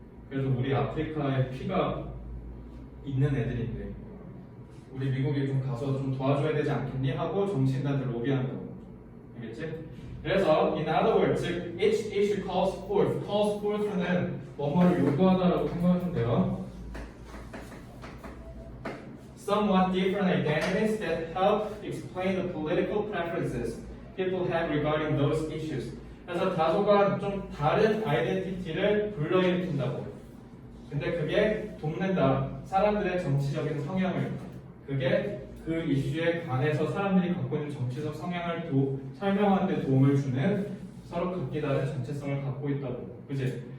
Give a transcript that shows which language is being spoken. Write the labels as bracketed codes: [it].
[ko] 그래서 우리 아프리카에 피가 있는 애들인데 우리 미국이 좀 가서 좀 도와줘야 되지 않겠니? 하고 정치인들한테 로비한다고. 알겠지? 그래서 [en] in other words, [ko] 즉 [en] each issue calls forth는 [ko] 뭐뭐를 요구하다라고 생각하시면 돼요. [en] somewhat different identities that help explain the political preferences people have regarding those issues. [ko] 그래서 다소간 좀 다른 아이덴티티를 불러일으킨다고. 근데 그게 돕는다. 사람들의 정치적인 성향을. 그게 그 이슈에 관해서 사람들이 갖고 있는 정치적 성향을 설명하는 데 도움을 주는 서로 각기 다른 정체성을 갖고 있다고. 그치?